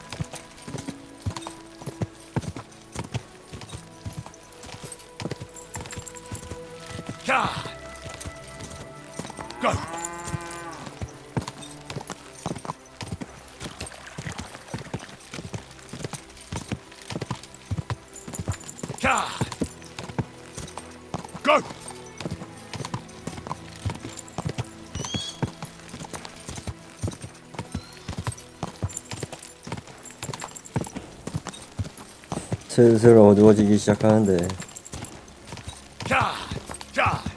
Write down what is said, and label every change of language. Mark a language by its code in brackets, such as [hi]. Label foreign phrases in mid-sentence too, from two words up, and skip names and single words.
[ko] Ka! Go! Ka! Go! 슬슬 어두워지기 시작하는데. Ka! Ka!